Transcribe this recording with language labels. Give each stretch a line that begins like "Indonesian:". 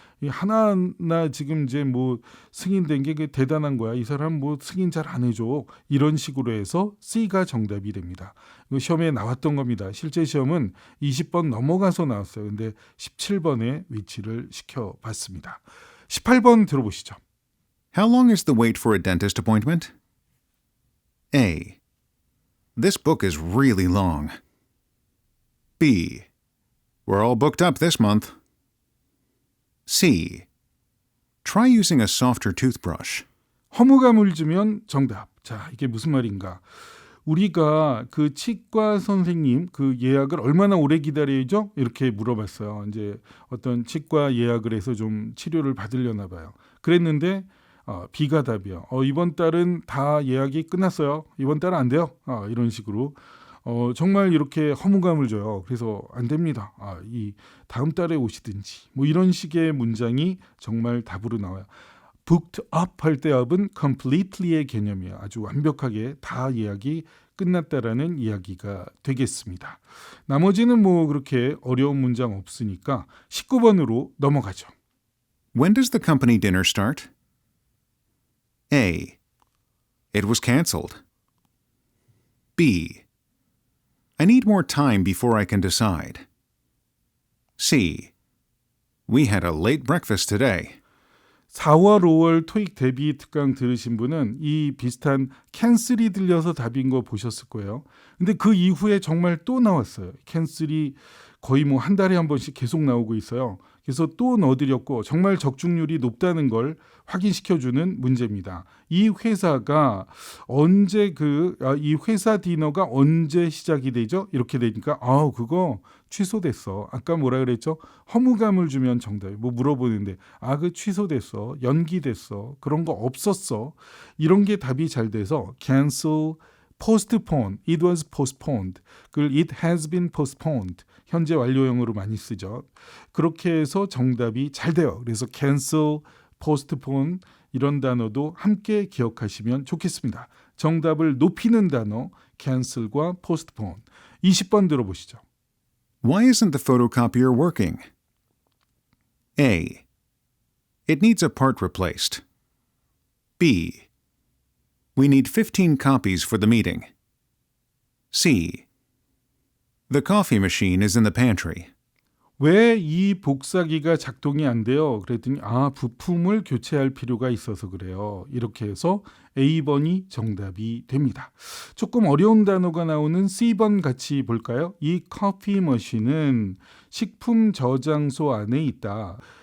Korean: 이 하나하나 지금 이제 뭐 승인된 게 대단한 거야. 이 사람 뭐 승인 잘 안 해줘. 이런 식으로 해서 C가 정답이 됩니다. 이거 시험에 나왔던 겁니다. 실제 시험은 20번 넘어가서 나왔어요. 근데 17번에 위치를 시켜봤습니다. 18번 들어보시죠.
English: How long is the wait for a dentist appointment? A. This book is really long. B. We're all booked up this month. C. Try using a softer toothbrush.
Korean: 허무감을 주면 정답. 자, 이게 무슨 말인가? 우리가 그 치과 선생님 그 예약을 얼마나 오래 기다려야죠? 이렇게 물어봤어요. 이제 어떤 치과 예약을 해서 좀 치료를 받으려나 봐요. 그랬는데 B가 답이요. 이번 달은 다 예약이 끝났어요. 이번 달은 안 돼요. 이런 식으로. 정말 이렇게 허무감을 줘요. 그래서 안 됩니다. 이 다음 달에 오시든지 뭐 이런 식의 문장이 정말 답으로 나와요. booked up 할 때 up은 completely의 개념이에요. 아주 완벽하게 다 예약이 끝났다라는 이야기가 되겠습니다. 나머지는 뭐 그렇게 어려운 문장 없으니까 19번으로 넘어가죠.
English: When does the company dinner start? A. It was canceled. B. I need more time before I can decide. C. We had a late breakfast today.
Korean: 4월, 5월 토익 대비 특강 들으신 분은 이 비슷한 캔슬이 들려서 답인 거 보셨을 거예요. 근데 그 이후에 정말 또 나왔어요. 캔슬이 거의 뭐 한 달에 한 번씩 계속 나오고 있어요. 그래서 또 넣어드렸고 정말 적중률이 높다는 걸 확인시켜주는 문제입니다. 이 회사가 언제 이 회사 디너가 언제 시작이 되죠? 이렇게 되니까 그거 취소됐어. 아까 뭐라 그랬죠? 허무감을 주면 정답이 뭐 물어보는데 그 취소됐어. 연기됐어. 그런 거 없었어. 이런 게 답이 잘 돼서 cancel, postpone,
English: it was postponed, it has been postponed.
Korean: 현재 완료형으로 많이 쓰죠. 그렇게 해서 정답이 잘 돼요. 그래서 cancel, postpone 이런 단어도 함께 기억하시면 좋겠습니다. 정답을 높이는 단어 cancel과 postpone. 20번 들어보시죠.
English: Why isn't the photocopier working? A. It needs a part replaced. B. We need 15 copies for the meeting. C. The coffee machine is in the pantry.
Korean: 왜 이 복사기가 작동이 안 돼요? 그랬더니 부품을 교체할 필요가 있어서 그래요. 이렇게 해서 A번이 정답이 됩니다. 조금 어려운 단어가 나오는 C번 같이 볼까요? 이 커피 머신은 식품 저장소 안에 있다.